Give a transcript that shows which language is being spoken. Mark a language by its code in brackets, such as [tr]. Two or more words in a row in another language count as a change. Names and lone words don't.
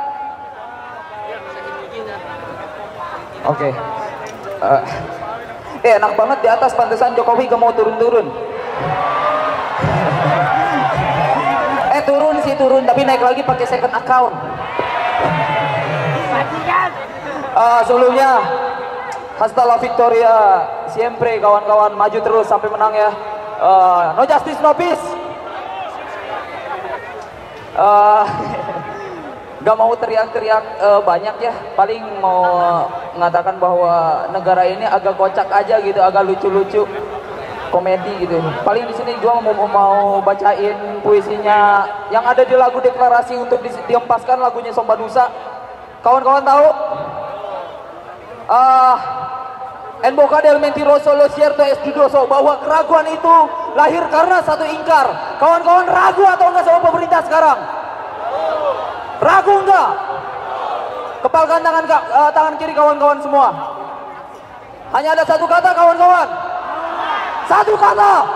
[id] Oke. Enak banget di atas, pantesan Jokowi gak mau turun-turun. Turun, tapi naik lagi pakai [en] second account. [id] Sebelumnya, [es] hasta la victoria, siempre [id] kawan-kawan, maju terus sampai menang ya. [en] No justice, no peace. [id] Gak mau teriak-teriak banyak ya, paling mau mengatakan bahwa negara ini agak kocak aja gitu, agak lucu-lucu, komedi gitu. Paling di sini gua mau bacain puisinya yang ada di lagu deklarasi untuk diempaskan, lagunya Somba Nusa. Kawan-kawan tahu? [es] En boca del mentiroso lo cierto es dudoso, [id] bahwa keraguan itu lahir karena satu ingkar. Kawan-kawan ragu atau enggak sama pemerintah sekarang? Ragu enggak? Kepalkan tangan kiri kawan-kawan semua. Hanya ada satu kata, kawan-kawan. Satu kata.